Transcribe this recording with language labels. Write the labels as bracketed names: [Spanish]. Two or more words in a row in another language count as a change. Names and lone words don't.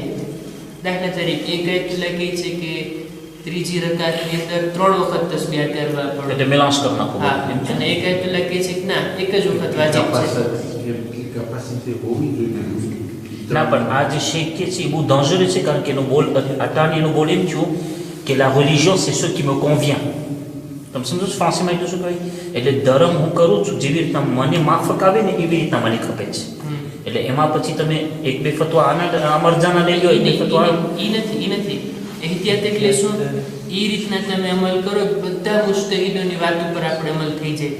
[Gujarati] દાખલા તરીકે એક આયતુલ્લાહ કહે છે કે ત્રીજી રકાતની અંદર 3 વખત તસ્બીહ કરવા પડે, એટલે મેલાંશ કરી નાખો. હા, અને એક આયતુલ્લાહ કહે છે કે ના, એક જ વખત વાજિબ છે. ના, પણ આ જે શેખ કે છે એ બહુ ડેન્જરસ છે, કારણ કે એનો બોલ અટાણે એનો બોલ એમ થયો કે [French] la religion c'est ce qui me convient. [Gujarati] તમે સમજો છો ફ્રાન્સીમાં એટલું શું કહે? એટલે ધર્મ હું કરું છું જેવી રીતના મને માફક આવે ને એવી રીતના મને ખપે છે. એટલે એમાં પછી તમે 1-2 ફતવા આના અમરજાના લઈ લો, 1-2 ફતવા ઈ નથી. એહતિયાત એટલે શું? એ રીતના તમે અમલ કરો બધા મુજતહિદોની વાત ઉપર આપણે અમલ થઈ જાય.